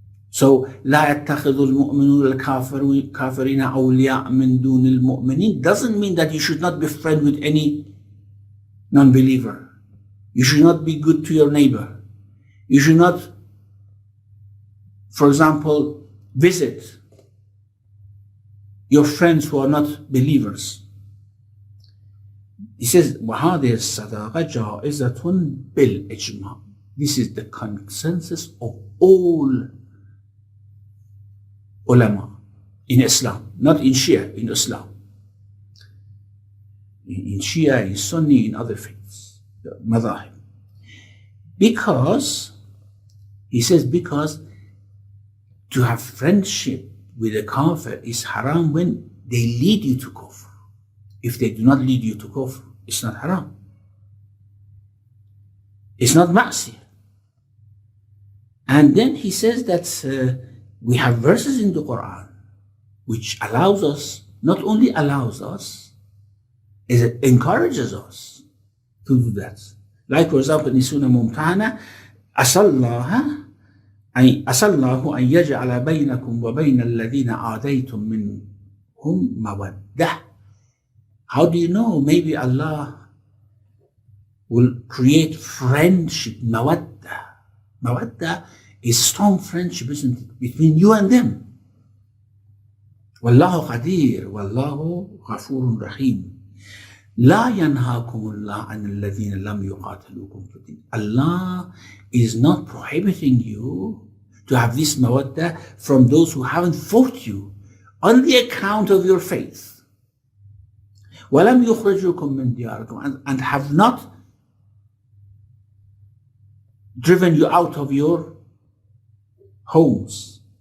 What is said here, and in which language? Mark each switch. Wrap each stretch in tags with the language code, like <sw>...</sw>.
<en>So,</en> <ar>لا يتخذ المؤمنون الكافرين أولياء من دون المؤمنين</ar> <en>doesn't mean that you should not be friends with any non-believer. You should not be good to your neighbor. You should not, for example, visit your friends who are not believers. He says,</en> <ar>وَهَذِهِ الصَّدَاقَةُ جَائِزَةٌ بِالْإِجْمَاعِ.</ar> <en>This is the consensus of all ulama in Islam, not in Shia, in Islam. In Shia, in Sunni, in other faiths, the madhahib. Because, he says, because to have friendship with a kafir is haram when they lead you to kufr. If they do not lead you to kufr, it's not haram. It's not ma'siyah. And then he says that we have verses in the Quran which allows us, not only allows us, it encourages us to do that. Like, for example, in Surah Mumtahana,</en> <ar>أَسَى اللَّهُ أَن يَجْعَلَ بَيْنَكُمْ وَبَيْنَ الَّذِينَ عَادَيْتُم مِّنْهُمْ مَوَدَّةً.</ar> <en>How do you know? Maybe Allah will create friendship, mawadda. Mawadda is strong friendship, isn't it, between you and them.</en> <ar>Wallahu qadir, wallahu ghafurun rahim. لا ينهاكم الله عن الذين لم يقاتلوكم في الدين.</ar> <en>Allah is not prohibiting you to have this mawadda from those who haven't fought you on the account of your faith.</en> <ar>وَلَمْ يُخْرِجُكُم مِّن دِيَارِكُمْ,</ar> <en>and have not driven you out of your homes.</en>